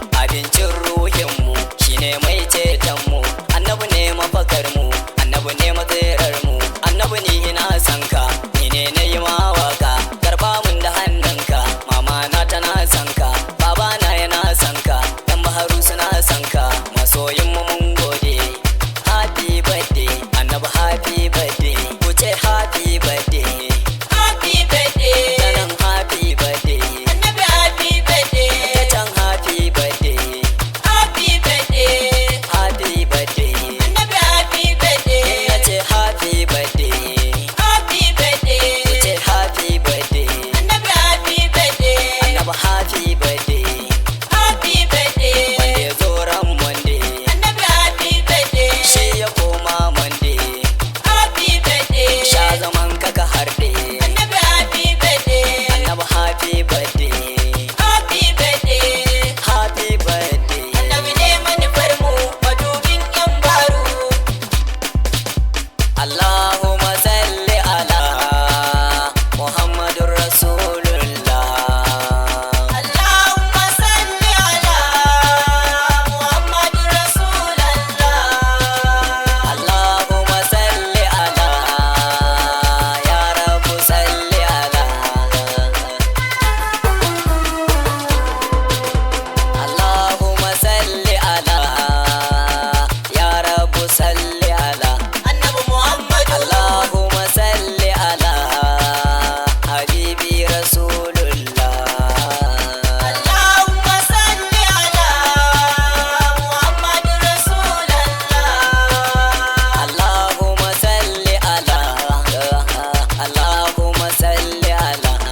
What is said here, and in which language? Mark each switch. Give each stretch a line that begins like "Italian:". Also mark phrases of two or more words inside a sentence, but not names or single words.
Hausa: abincin ruhin mu, shi ne mai ceton mu, annabi ne mafakar mu, annabi ne matserar mu, annabi ni ina son ka, ni ne na yi ma waka, karɓa mun da hannunka, mama na tana son ka, baba na yana son ka, yan baharu suna son ka, masoyin mu mun gode.
English: Happy birthday, annabi happy birthday,
Hausa: ku ce
English: happy birthday. Happy birthday. Sanan happy birthday. Annabi happy birthday.
Hausa: Ta can
English: happy birthday. Happy birthday. Happy birthday. Annabi happy birthday.
Hausa: Na ce
English: happy birthday. Happy birthday.
Hausa: Ku ce
English: happy birthday. Annabi happy birthday. Annabi happy birthday. Happy birthday.
Hausa: Wanda ya zo ran Monday. Annabi
English: happy birthday.
Hausa: Shi ya koma Monday.
English: Happy birthday.
Hausa: Sha zaman ka ka harde. Annabi
English: happy birthday. Annabi happy birthday. Happy birthday. Happy birthday.
Hausa: Annabi ne manufar mu, madubin yan baro.
Arabic: اللهم صل على محمد رسول الله. اللهم صل على محمد رسول الله. اللهم صل على، يا رب صل على. اللهم صل على، يا رب صل على.
Hausa: Annabi Muhammad.
Arabic: اللهم صل على حبيبي رسول الله. اللهم صل على محمد رسول الله. اللهم صل على، اللهم صل على.